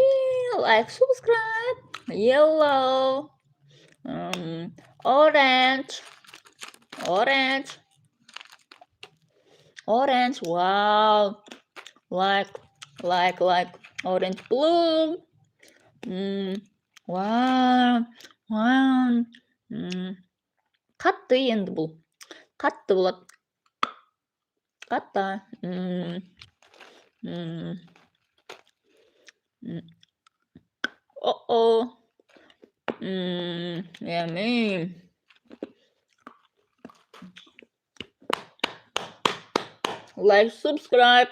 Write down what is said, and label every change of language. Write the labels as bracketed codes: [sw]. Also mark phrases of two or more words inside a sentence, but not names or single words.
[en] Like, subscribe. Yellow. Orange. Orange. Orange. Wow. Like orange blue. Wow. Wow. [kk] Қатты енді бұл. Қатты болады. Қатты. [en] Oh. Yummy. Like, subscribe.